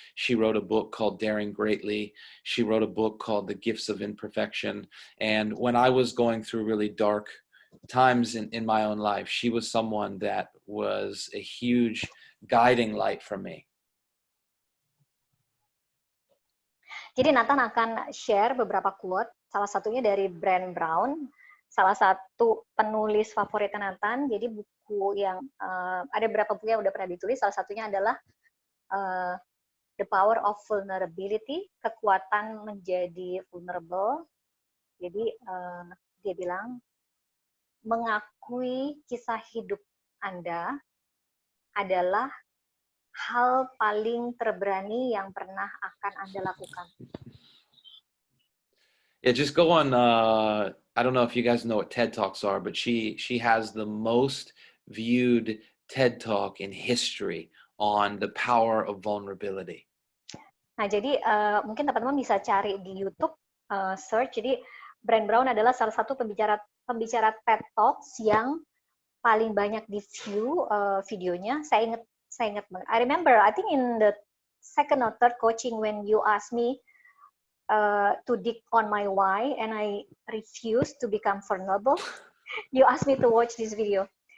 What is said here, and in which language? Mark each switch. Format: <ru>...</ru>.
<en>She wrote a book called Daring Greatly. She wrote a book called The Gifts of Imperfection. And when I was going through really dark times in my own life, she was someone that was a huge guiding light for me.</en> <id>Jadi Nathan akan share beberapa quote, salah satunya dari Brene Brown, salah satu penulis favorit Nathan. Jadi buku yang ada beberapa buku yang udah pernah ditulis, salah satunya adalah The Power of Vulnerability, kekuatan menjadi vulnerable. Jadi dia bilang, mengakui kisah hidup Anda adalah hal paling terberani yang pernah akan Anda lakukan.</id> <en>Yeah, just go on. I don't know if you guys know what TED Talks are, but she has the most viewed TED Talk in history on the power of vulnerability.</en> <id>Nah, jadi mungkin teman-teman bisa cari di YouTube, search. Jadi Brene Brown adalah salah satu pembicara TED Talks yang paling banyak di view videonya. Saya ingat banget.</id> <en>I remember, I think in the second or third coaching when you asked me to dig on my why and I refused to become vulnerable, you asked me to watch this video.</en>